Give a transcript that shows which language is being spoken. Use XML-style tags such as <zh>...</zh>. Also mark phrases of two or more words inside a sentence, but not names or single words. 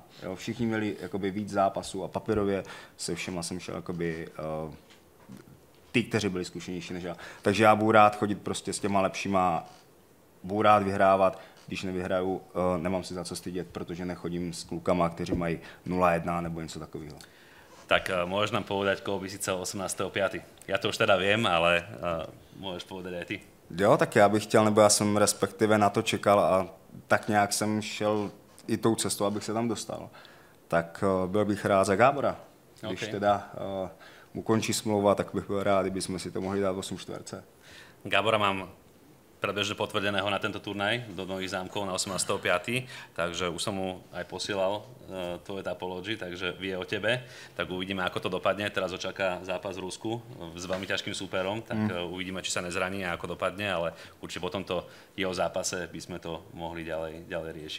<cs>Jo, všichni měli jakoby víc zápasů a papírově se všema jsem šel jakoby ty, kteří byli zkušenější než já. Takže já budu rád chodit prostě s těma lepšíma, budu rád vyhrávat, když nevyhraju, nemám si za co stydět, protože nechodím s klukama, kteří mají 0-1 nebo něco takového.</cs> <sk>Tak môžeš nám povedať, koho by si chcel 18.5. Ja to už teda viem, ale môžeš povedať aj ty.</sk> <cs>Jo, tak já bych chtěl, nebo já jsem respektive na to čekal a tak nějak jsem šel i tou cestou, abych se tam dostal. Tak byl bych rád za Gábora. Když Okay. teda mu končí smlouva, tak bych byl rád, kdyby jsme si to mohli dát 8 čtverce.</cs> <sk>Gábora mám predbežne potvrdeného na tento turnaj do Nových Zámkov na 18.5. Takže už som mu aj posielal tvoje Tapology, takže vie o tebe. Tak uvidíme, ako to dopadne. Teraz ho čaká zápas v Rusku s veľmi ťažkým súperom, tak uvidíme, či sa nezraní a ako dopadne, ale určite po tomto jeho zápase by sme to mohli ďalej riešiť.</sk>